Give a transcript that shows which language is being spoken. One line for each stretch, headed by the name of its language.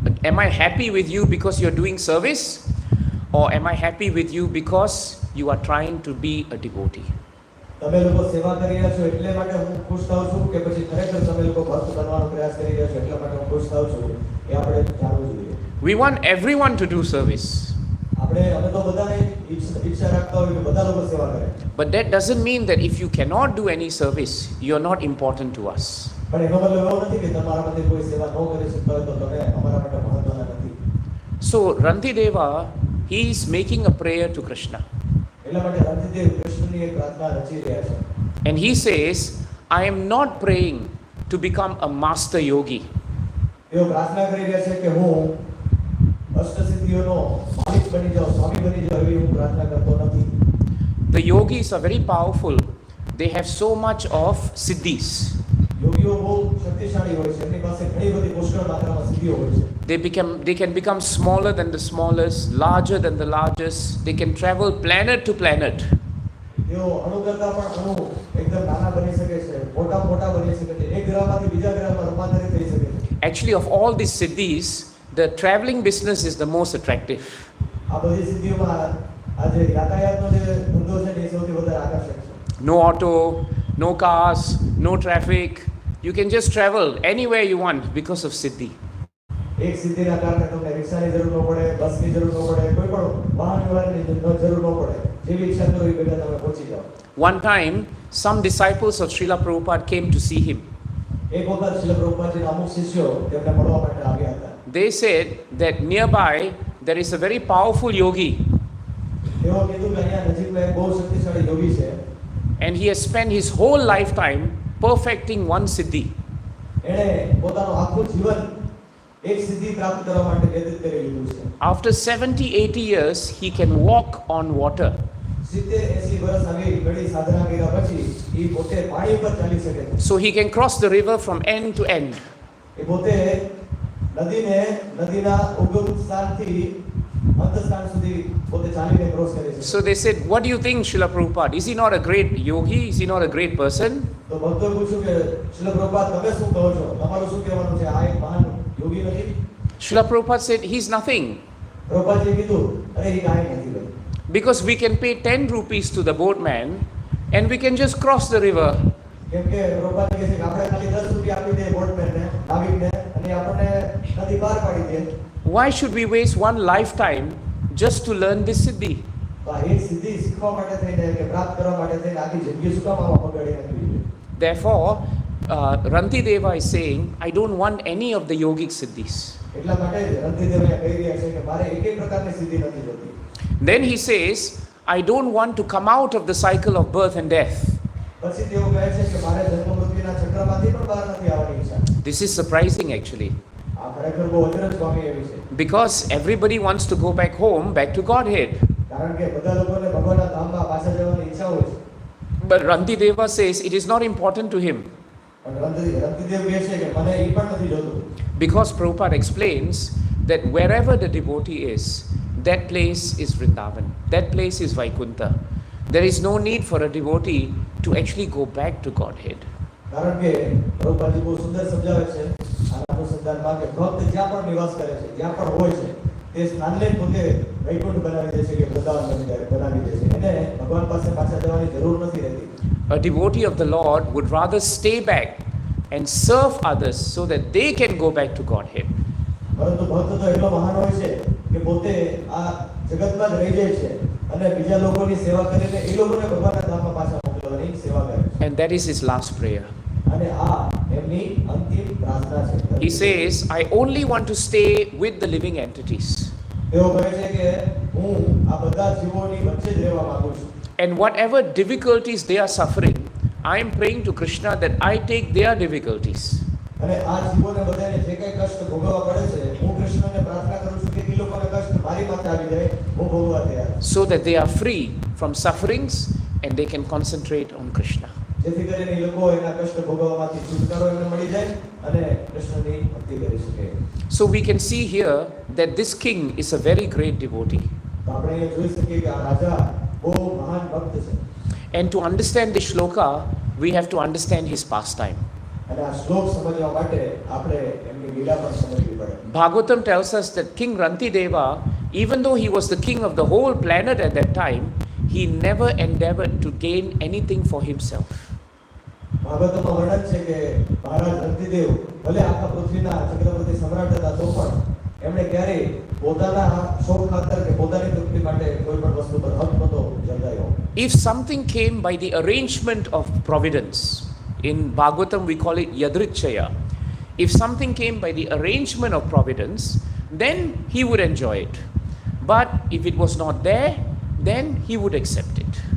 English: Am I happy with you because you're doing service? Or am I happy with you because you are trying to be a devotee?
Gujarati: તમે લોકો સેવા કરી રહ્યા છો એટલે માટે હું ખુશ થાઉં છું કે પછી ખરેખર તમે લોકો ભક્ત બનવાનો પ્રયાસ કરી રહ્યા છો એટલા માટે હું ખુશ થાઉં છું એ આપણે જાણવું જોઈએ.
English: We want everyone to do service.
Gujarati: આપણે અમે તો બધાને ઈચ્છા રાખતા હોય કે બધા લોકો સેવા કરે.
English: But that doesn't mean that if you cannot do any service, you're not important to us.
Gujarati: પણ એનો મતલબ એવો નથી કે તમારા માટે કોઈ સેવા ન કરી શકતા હોય તો તમે અમારા માટે મહત્વના નથી.
English: So Rantideva, he is making a prayer to Krishna.
Gujarati: એટલા માટે રંતિદેવ કૃષ્ણની એક પ્રાર્થના રચી રહ્યા છે.
English: And he says, I am not praying to become a master yogi.
Gujarati: તેઓ પ્રાર્થના કરી રહ્યા છે કે હું અષ્ટસિદ્ધિઓનો માલિક બની જાઉં, સ્વામી બની જાઉં એવી હું પ્રાર્થના કરતો નથી.
English: The yogis are very powerful. They have so much of siddhis.
Gujarati: યોગીઓ બહુ શક્તિશાળી હોય છે. એમની પાસે ઘણી બધી પુષ્કળ માત્રામાં સિદ્ધિઓ હોય છે.
English: They can become smaller than the smallest, larger than the largest. They can travel planet to planet.
Gujarati: તેઓ અણુ કરતા પણ અણુ એકદમ નાના બની શકે છે, મોટા બની શકે છે, એક ગ્રહમાંથી બીજા ગ્રહમાં રૂપાંતરિત થઈ શકે છે.
English: Actually, of all these siddhis, the traveling business is the most attractive.
Gujarati: આ બધી સિદ્ધિઓમાં આ જે યાતાયાતનો જે ધંધો છે એ સૌથી વધારે આકર્ષક છે.
English: No auto, no cars, no traffic. You can just travel anywhere you want because of siddhi.
Gujarati: એક સિદ્ધિના કારણે તમને રિક્ષાની જરૂર ન પડે, બસની જરૂર ન પડે, કોઈ પણ વાહન વ્યવહારની જરૂર ન પડે. જેવી ઈચ્છા કરો એ બેઠા તમે પહોંચી જાઓ.
English: One time, some disciples of Srila Prabhupada came to see him.
Gujarati: એક વખત શ્રીલ પ્રભુપાદજીના અમુક શિષ્યો તેમને મળવા માટે આવ્યા હતા.
English: They said that nearby there is a very powerful yogi.
Gujarati: તેઓ કીધું કે અહીંયા નજીકમાં એક બહુ શક્તિશાળી યોગી છે.
English: And he has spent his whole lifetime perfecting one siddhi.
Gujarati: એણે પોતાનું આખું જીવન એક સિદ્ધિ પ્રાપ્ત કરવા માટે વ્યતીત કરી લીધું છે.
English: After 70-80 years, he can walk on water.
Gujarati: 70-80 વર્ષ આવી ઘણી સાધના કર્યા પછી એ પોતે પાણી પર ચાલી શકે છે.
English: So he can cross the river from end to end.
Gujarati: એ પોતે નદીને નદીના ઉગમ સ્થાનથી અંત સ્થાન સુધી પોતે ચાલીને ક્રોસ કરે છે.
English: So they said, what do you think, Srila Prabhupada? Is he not a great yogi? Is he not a great person?
Gujarati: તો ભક્તોએ પૂછ્યું કે શીલ પ્રભુપાદ તમે શું કહો છો? તમારું શું કહેવાનું છે? આ એક મહાન યોગી નથી?
English: Srila Prabhupada said, he's nothing.
Gujarati: પ્રભુપાદજીએ કીધું, અરે એ કાંઈ નથી ભાઈ.
English: Because we can pay 10 rupees to the boatman and we can just cross the river.
Gujarati: કેમ કે પ્રભુપાદ કહે છે કે આપણે ખાલી 10 રૂપિયા આપી દે બોટમેનને, નાવિકને, અને આપણને નદી પાર પાડી દે.
English: Why should we waste one lifetime just to learn this siddhi?
Gujarati: તો આ એક સિદ્ધિ શીખવા માટે થઈને કે પ્રાપ્ત કરવા માટે થઈને આખી જિંદગી શું કામ આમાં બગાડી નાખવી જોઈએ?
English: Therefore, Rantideva is saying, I don't want any of the yogic siddhis.
Gujarati: એટલા માટે જ રંતિદેવએ કહી રહ્યા છે કે મારે એકેય પ્રકારની સિદ્ધિ નથી જોતી.
English: Then he says, I don't want to come out of the cycle of birth and death.
Gujarati: પછી તેઓ કહે છે કે મારે જન્મ મૃત્યુના ચક્રમાંથી પણ બહાર નથી આવવાની ઈચ્છા.
English: This is surprising actually.
Gujarati: આ ખરેખર બહુ અચરજ પામી એવી છે.
English: Because everybody wants to go back home, back to Godhead.
Gujarati: કારણ કે બધા લોકોને ભગવાનના ધામમાં પાછા જવાની ઈચ્છા હોય છે.
English: But Rantideva says it is not important to him.
Gujarati: પણ રંતિદેવ કહે છે કે મને એ પણ નથી જોતું.
English: Because Prabhupada explains that wherever the devotee is, that place is Vrindavan. That place is Vaikuntha. There is no need for a devotee to actually go back to Godhead.
Gujarati: કારણ કે પ્રભુપાદજી બહુ સુંદર સમજાવે છે આ અનુસંધાનમાં કે ભક્ત જ્યાં પણ નિવાસ કરે છે, જ્યાં પણ હોય છે, તે સ્થાનને પોતે વૈકુંઠ બનાવી દે છે કે વૃંદાવન બનાવી દે છે. એને ભગવાન પાસે પાછા જવાની જરૂર નથી રહેતી.
English: A devotee of the Lord would rather stay back and serve others so that they can go back to Godhead.
Gujarati: પરંતુ ભક્ત તો એટલો મહાન હોય છે કે પોતે આ જગતમાં જ રહી જાય છે અને બીજા લોકોની સેવા કરીને એ લોકોને ભગવાનના ધામમાં પાછા મોકલવાની સેવા કરે છે.
English: And that is his last prayer.
Gujarati: અને આ એમની અંતિમ પ્રાર્થના છે.
English: He says, I only want to stay with the living entities.
Gujarati: તેઓ કહે છે કે હું આ બધા જીવોની વચ્ચે જ રહેવા માંગુ છું.
English: And whatever difficulties they are suffering, I am praying to Krishna that I take their difficulties.
Gujarati: અને આ જીવોને બધાને જે કંઈ કષ્ટ ભોગવવા પડે છે, હું કૃષ્ણને પ્રાર્થના કરું છું કે એ લોકોને કષ્ટ મારી માથે આવી જાય, હું ભોગવવા તૈયાર છું.
English: So that they are free from sufferings and they can concentrate on Krishna.
Gujarati: જેથી કરીને એ લોકો એના કષ્ટ ભોગવવામાંથી છુટકારો એમને મળી જાય અને કૃષ્ણની ભક્તિ કરી શકે.
English: So we can see here that this king is a very great devotee.
Gujarati: તો આપણે એ જોઈ શકીએ કે આ રાજા બહુ મહાન ભક્ત છે.
English: And to understand this shloka, we have to understand his pastime.
Gujarati: અને આ શ્લોક સમજવા માટે આપણે એમની લીલા પણ સમજવી પડે.
English: Bhagavatam tells us that King Rantideva, even though he was the king of the whole planet at that time, he never endeavored to gain anything for himself.
Gujarati: ભાગવતમાં વર્ણન છે કે મહારાજ રંતિદેવ ભલે આખા પૃથ્વીના ચક્રવર્તી સમ્રાટ હતા તો પણ એમણે ક્યારેય પોતાના શોખ ખાતર કે પોતાની તૃપ્તિ માટે કોઈ પણ વસ્તુ પર હક નહોતો જમાવ્યો.
English: If something came by the arrangement of providence, in Bhagavatam we call it yadrichaya. If something came by the arrangement of providence, then he would enjoy it. But if it was not there, then he would accept it.